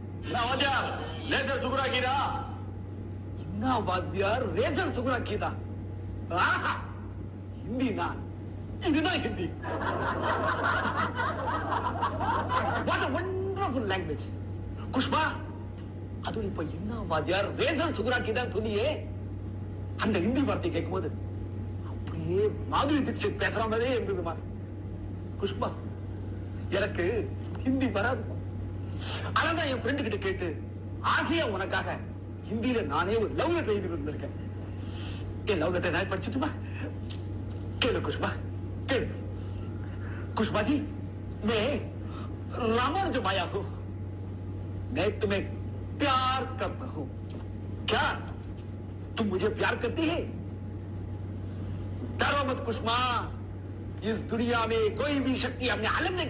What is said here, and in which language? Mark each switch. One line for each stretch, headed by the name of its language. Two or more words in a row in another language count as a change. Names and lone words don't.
Tamil: வாத்தியார் லேசர் சுகுராக்கிடா. என்ன வாத்தியார் லேசர் சுகுராக்கிடா? ஹிந்தினா இதுதான் ஹிந்தி.
English: what a wonderful language.
Tamil: குஷ்மா, அது இப்ப என்ன வாத்தியார் ரேசர் சுகுராக்கிதான் சொன்னியே, அந்த ஹிந்தி வார்த்தை கேட்கும் போது அப்படியே மாதுரி தீட்சித் பேசுற மாதிரியே இருந்ததுமா. குஷ்மா, எனக்கு ஹிந்தி வராது. அதான் என் ஃப்ரெண்டு கிட்ட கேட்டு ஆசையா உனக்காக ஹிந்தியில நானே ஒரு
English: love letter
Tamil: எழுதி வந்திருக்கேன். என்
English: love letter
Tamil: நான் படிச்சுட்டுமா? கேளு குஷ்மா, கேளு.
Hindi: कुष्मा जी, मैं रामानुज माया हूं. मैं तुम्हें प्यार करता हूं. क्या तुम मुझे प्यार करती है? डरो मत कुष्मा, इस दुनिया में कोई भी शक्ति अपने आलम नहीं कर